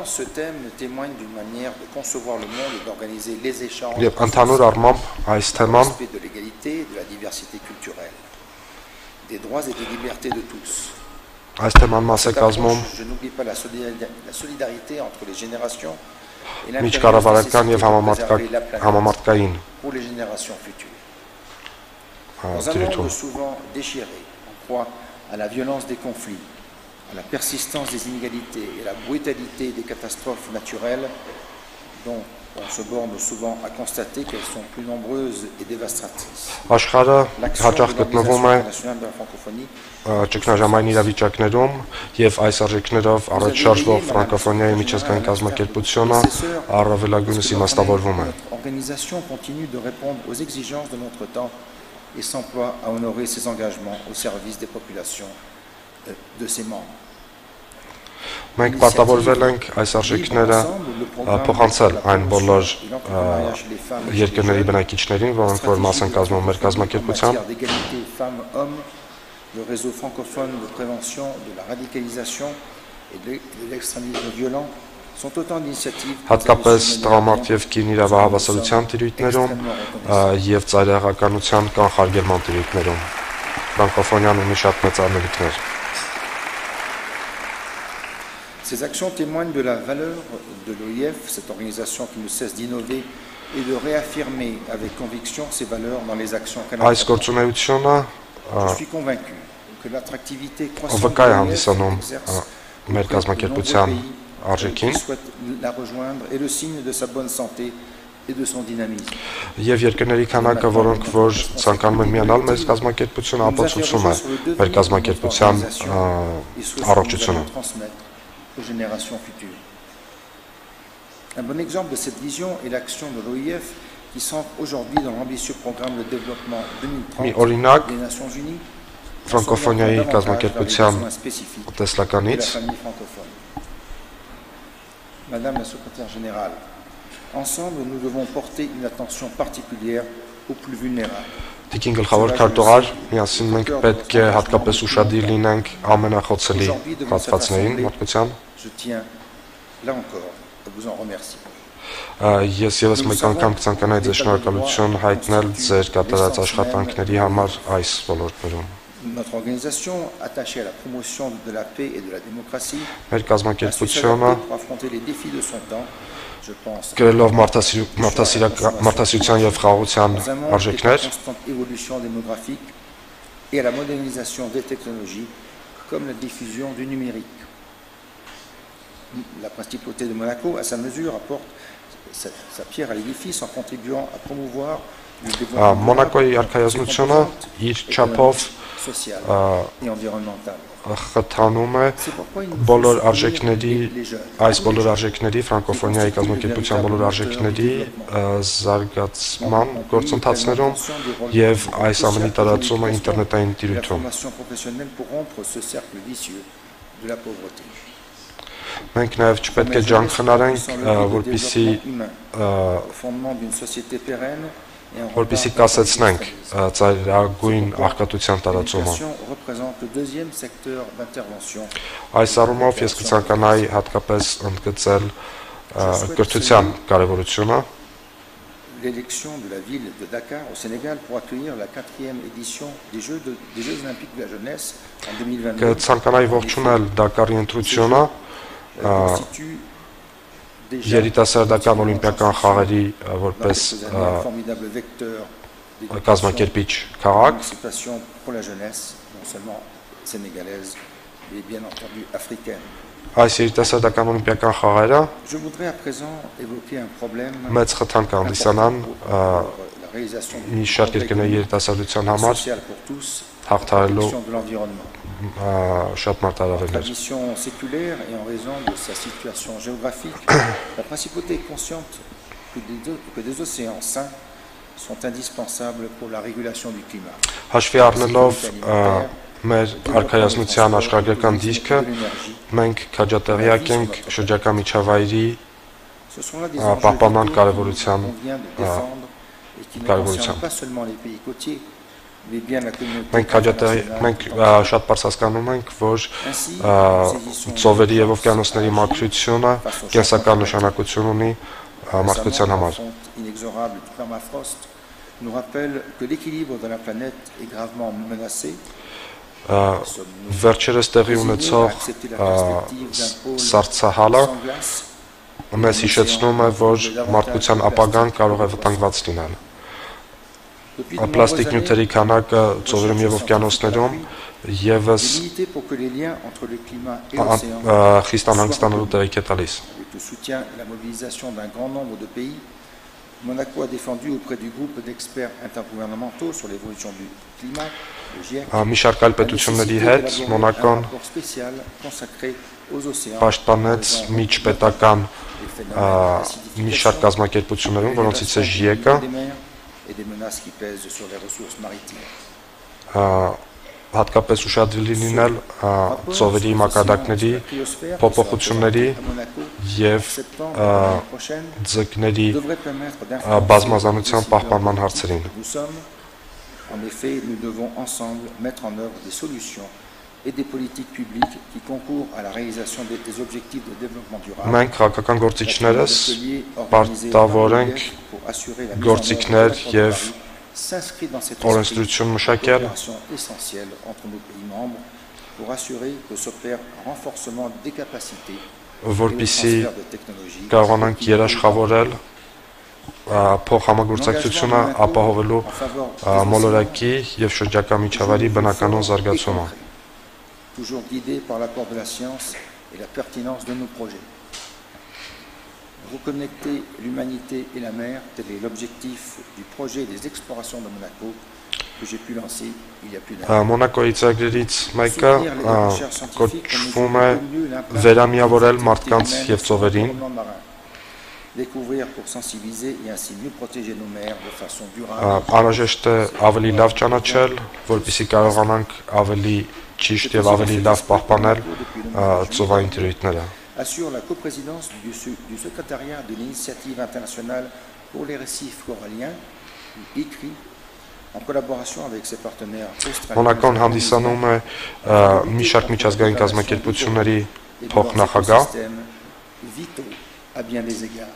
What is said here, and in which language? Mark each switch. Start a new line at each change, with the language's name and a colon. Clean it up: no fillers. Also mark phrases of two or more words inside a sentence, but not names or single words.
Armenian: եւ ընդհանուր առմամբ այս թեման այս թեման մաս է կազմում միջկառավարական եւ համամարտկային դիրություն։
French: À la persistance des inégalités et la brutalité des catastrophes naturelles dont on se borne souvent à constater qu'elles sont plus nombreuses et dévastatrices.
Armenian: Աշխարհը հաճախ գտնվում է ճգնաժամային իրավիճակներում եւ այս արժեքներով առաջ շարժվող ֆրանկոֆոնիայի միջազգային կազմակերպությունը առավելագույնս իմաստավորվում է։
French: L'organisation continue de répondre aux exigences de notre temps et s'emploie à honorer ses engagements au service des populations de ses membres.
Armenian: Մենք պարտավորվել ենք այս արժեքները փոխանցել այն բոլոր երկրների բնակիչներին, որոնք որ մաս են կազմում մեր կազմակերպության։
French: Le réseau francophone de prévention de la radicalisation et de l'extrémisme violent sont autant d'initiatives
Armenian: հատկապես տղամարդ եւ կին իրավահավասարության տիրույթներում եւ ծայրահեղականության կանխարգելման տիրույթներում։ Ֆրանկոֆոնիան ունի շատ մեծ անելիքներ։
French: Ces actions témoignent de la valeur de l'OIF, cette organisation qui ne cesse d'innover et de réaffirmer avec conviction ses valeurs dans les actions qu'elle entreprend. Je suis convaincu que l'attractivité croissante de l'OIF qui souhaite la rejoindre est le signe de sa bonne santé et de son dynamisme.
Armenian: Եվ երկրների քանակը, որոնք որ ցանկանում են միանալ մեր կազմակերպությունը, ապացուցում է մեր կազմակերպության առողջությունը։
French: Aux générations futures. Un bon exemple de cette vision est l'action de l'OIF qui s'ancre aujourd'hui dans l'ambitieux programme de développement 2030 des Nations Unies,
Armenian: francophonie կազմակերպության տեսլականից.
French: Madame la secrétaire générale, ensemble nous devons porter une attention particulière aux plus vulnérables.
Armenian: Տիկին գլխավոր քարտուղար, միասին մենք պետք է հատկապես ուշադիր լինենք ամենախոցելի հատվածներին մարդկության։ Ես եւս մեկ անգամ կցանկանայի ձեզ շնորհակալություն հայտնել ձեր կատարած աշխատանքների համար այս ոլորտներում։
French: Notre organisation, attachée à la promotion de la paix et de la démocratie,
Armenian: մեր կազմակերպությունը
French: pour affronter les défis de son temps, je pense,
Armenian: գրելով մարդասիրության եւ խաղաղության արժեքներ,
French: évolution démographique et à la modernisation des technologies comme la diffusion du numérique. La principauté de Monaco, à sa mesure, apporte sa pierre à l'édifice en contribuant à promouvoir le développement
Armenian: Monaco-ի արքայազնությունը իր չափով
French: et environnemental.
Armenian: Խթանում է բոլոր արժեքների, այս բոլոր արժեքների, ֆրանկոֆոնիայի կազմակերպության բոլոր արժեքների զարգացման գործընթացներում եւ այս ամենի տարածումը ինտերնետային տիրույթում։ Մենք նաեւ չպետք է ջանք խնայենք, որպեսզի որպեսզի կասեցնենք ծայրագույն աղքատության տարածումը։
French: Représente le deuxième secteur d'intervention.
Armenian: Այս առումով ես կցանկանայի հատկապես ընդգծել կրթության կարևորությունը։
French: L'élection de la ville de Dakar au Sénégal pour accueillir la 4e édition des Jeux olympiques de la jeunesse en 2022.
Armenian: Կցանկանայի ողջունել Դակարի ընտրությունը երիտասարդական օլիմպիական խաղերի որպես կազմակերպիչ քաղաք։
French: Pour la jeunesse, non seulement sénégalaise, mais bien entendu africaine.
Armenian: Այս երիտասարդական օլիմպիական խաղերը
French: Je voudrais à présent évoquer un problème
Armenian: մեծ խթան կհանդիսանան մի շարք երկրների երիտասարդության համար հաղթահարելու շատ մարտահրավերներ։
French: Tradition séculaire et en raison de sa situation géographique, la principauté est consciente que des océans sains sont indispensables pour la régulation du climat.
Armenian: Հաշվի առնելով մեր արքայազնության աշխարհագրական դիրքը, մենք քաջատեղյակ ենք շրջակա միջավայրի պահպանման կարևորության Մենք շատ բարձ հասկանում ենք, որ ծովերի եւ օվկիանոսների մաքրությունը կենսական նշանակություն ունի մարդկության համար։
French: Nous rappelle que l'équilibre de la planète est gravement menacé.
Armenian: Վերջերս տեղի ունեցող սառցահալը մեզ հիշեցնում է, որ մարդկության ապագան կարող է վտանգված լինել։ Պլաստիկ նյութերի քանակը ծովերում եւ օվկիանոսներում եւս խիստ անհանգստանալու տեղիք է տալիս։
French: Monaco a défendu auprès du groupe d'experts intergouvernementaux sur l'évolution du climat, le GIEC,
Armenian: մի շարք այլ պետությունների հետ Մոնակոն պաշտպանեց միջպետական մի շարք կազմակերպություններում, որոնցից է GIEC-ը, հատկապես ուշադրելի լինել ծովերի մակարդակների փոփոխությունների եւ ձկների բազմազանության պահպանման հարցերին։
French: En effet, nous devons ensemble mettre en œuvre des solutions et des politiques publiques qui concourent à la réalisation des objectifs de développement durable.
Armenian: Մենք քաղաքական գործիչներս պարտավոր ենք գործիքներ եւ օրենսդրություն մշակել
French: essentielle entre nos pays membres pour assurer que s'opère un renforcement des capacités
Armenian: որպեսզի կարողանանք երաշխավորել փոխհամագործակցությունը ապահովելու մոլորակի եւ շրջակա միջավայրի բնականոն զարգացումը։
French: Toujours guidé par l'apport de la science et la pertinence de nos projets. Reconnecter l'humanité et la mer, tel est l'objectif du projet des explorations de Monaco que j'ai pu lancer il y a plus d'un an.
Armenian: Մոնակոյի ծրագրերից մեկը կոչվում է վերամիավորել մարդկանց եւ ծովերին։
French: Découvrir pour sensibiliser et ainsi mieux protéger nos mers de façon durable.
Armenian: Անհրաժեշտ է ավելի լավ ճանաչել, որպեսզի կարողանանք ավելի ճիշտ եւ ավելի լավ պահպանել ծովային տիրույթները։
French: Assure la coprésidence du secrétariat de l'initiative internationale pour les récifs coralliens, ICRI, en collaboration avec ses partenaires australiens.
Armenian: Մոնակոն հանդիսանում է մի շարք միջազգային կազմակերպությունների փոխնախագահ։
French: À bien des égards.